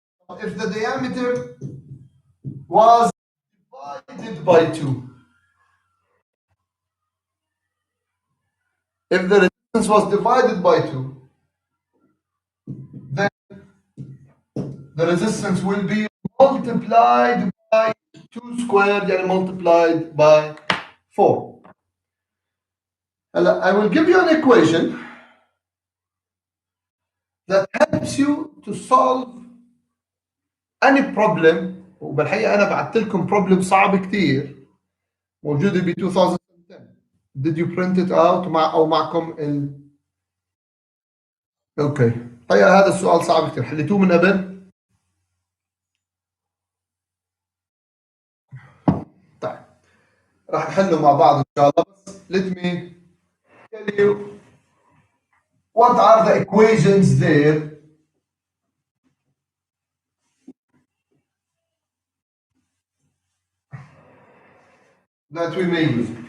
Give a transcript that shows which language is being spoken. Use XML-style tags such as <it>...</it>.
<en>If the diameter was divided by 2, if the resistance was divided by 2, then the resistance will be multiplied by 2 squared and multiplied by 4. I will give you an equation that helps you to solve any problem.</en> <ar>وبالحقيقة أنا بعت لكم problem صعب كتير موجودة ب 2010.</ar> <en>Did you print it out</en> <ar>أو معكم أوكي. طيب هذا السؤال صعب كتير حليتوه من قبل؟ طيب راح نحله مع بعض إن شاء الله بس</ar> <en>let me tell you what are the equations there that we may use.</en>